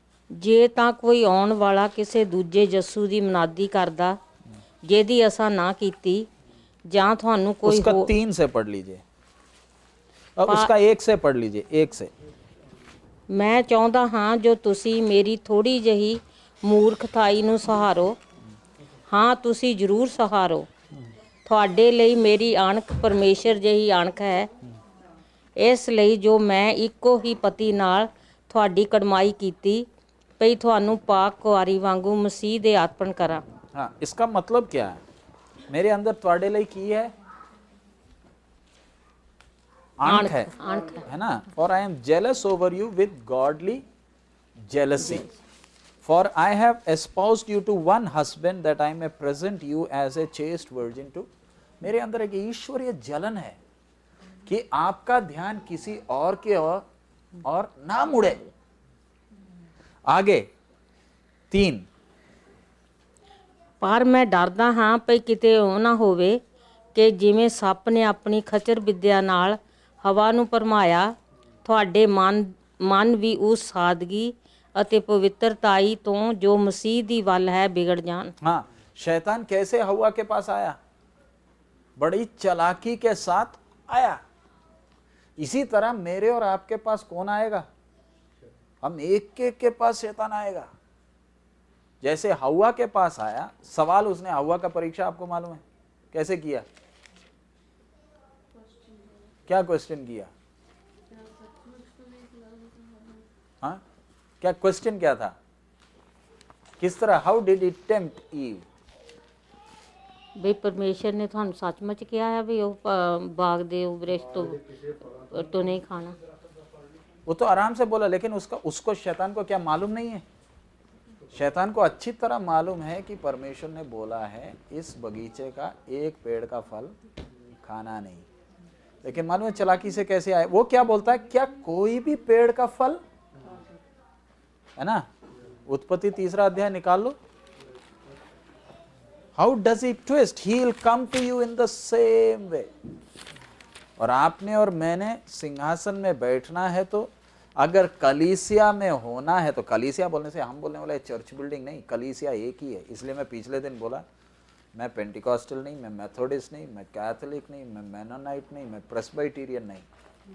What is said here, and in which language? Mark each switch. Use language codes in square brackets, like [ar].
[pa] ਜੇ ਤਾਂ ਕੋਈ ਆਉਣ ਵਾਲਾ ਕਿਸੇ ਦੂਜੇ ਯਸੂ ਦੀ ਮਨਾਦੀ ਕਰਦਾ ਜਿਹਦੀ ਅਸਾਂ ਨਾ ਕੀਤੀ, ਜਾਂ ਤੁਹਾਨੂੰ ਕੋਈ [hi] उसका 3 से पढ़ लीजिए, अब उसका 1 से पढ़ लीजिए, 1 से। [pa] ਮੈਂ ਚਾਹੁੰਦਾ ਹਾਂ ਜੋ ਤੁਸੀਂ ਮੇਰੀ ਥੋੜੀ ਜਿਹੀ ਮੂਰਖਤਾਈ ਨੂੰ ਸਹਾਰੋ। ਹਾਂ, ਤੁਸੀਂ ਜ਼ਰੂਰ ਸਹਾਰੋ। ਤੁਹਾਡੇ ਲਈ ਮੇਰੀ ਅਣਖ ਪਰਮੇਸ਼ਰ ਜਿਹੀ ਅਣਖ ਹੈ। ਇਸ ਲਈ ਜੋ ਮੈਂ ਇੱਕੋ ਹੀ ਪਤੀ ਨਾਲ ਤੁਹਾਡੀ ਕੜਮਾਈ ਕੀਤੀ, ਭਈ ਤੁਹਾਨੂੰ ਪਾਕ ਕੁਆਰੀ ਵਾਂਗੂ ਮਸੀਹ ਦੇ ਅਰਪਣ ਕਰਾਂ। [hi] हाँ, इसका मतलब क्या है, मेरे अंदर [pa] ਤੁਹਾਡੇ ਲਈ ਕੀ [hi] है, अणख है ना। [en] For I am jealous over you with godly jealousy, for I have espoused you to one husband that I may present you as a chaste virgin to। [hi] मेरे अंदर एक ईश्वरीय जलन है कि आपका ध्यान किसी और के और ना मुड़े। आगे 3। [pa] ਪਰ ਮੈਂ ਡਰਦਾ ਹਾਂ ਭਈ ਕਿਤੇ ਉਹ ਨਾ ਹੋਵੇ ਕਿ ਜਿਵੇਂ ਸੱਪ ਨੇ ਆਪਣੀ ਖਚਰ ਵਿੱਦਿਆ ਨਾਲ ਹਵਾ ਨੂੰ ਭਰਮਾਇਆ, ਤੁਹਾਡੇ ਮਨ ਮਨ ਵੀ ਉਸ ਸਾਦਗੀ ਅਤੇ ਪਵਿੱਤਰਤਾਈ ਤੋਂ ਜੋ ਮਸੀਹ ਦੀ ਵੱਲ ਹੈ ਵਿਗੜ ਜਾਣ। [hi] हाँ, शैतान कैसे हवा के पास आया? बड़ी चालाकी के साथ आया। इसी तरह मेरे और आपके पास कौन आएगा? हम एक एक के पास शैतान आएगा। जैसे हवा के पास आया, सवाल उसने हवा का परीक्षा आपको मालूम है कैसे किया? क्या क्वेश्चन किया? हाँ, क्या क्वेश्चन क्या था? किस तरह? [en] How did it tempt Eve? [pa] ਵੀ ਪਰਮੇਸ਼ਰ ਨੇ ਤੁਹਾਨੂੰ ਸੱਚਮੁੱਚ ਕਿਹਾ ਹੈ ਵੀ ਉਹ ਬਾਗ ਦੇ ਵ੍ਰਿਕਸ਼ ਤੋਂ [hi] नहीं खाना? वो तो आराम से बोला, लेकिन उसको शैतान को क्या मालूम नहीं है? शैतान को अच्छी तरह मालूम है कि परमेश्वर ने बोला है इस बगीचे का एक पेड़ का फल खाना नहीं। लेकिन मालूम है चालाकी से कैसे आए? वो क्या बोलता है, क्या कोई भी पेड़ का फल, है ना? उत्पत्ति 3 अध्याय निकाल लो। [en] How does he twist? He will come to you in the same way. [hi] और आपने और मैंने सिंहासन में बैठना है तो अगर कलीसिया में होना है तो, कलीसिया बोलने से हम बोलने वाला चर्च बिल्डिंग नहीं, कलीसिया एक ही है। इसलिए मैं पिछले दिन बोला मैं पेंटिकॉस्टल नहीं, मैं मेथोडिस्ट नहीं, मैं कैथोलिक नहीं, मैं मेनोनाइट नहीं, मैं प्रेस्बिटेरियन नहीं।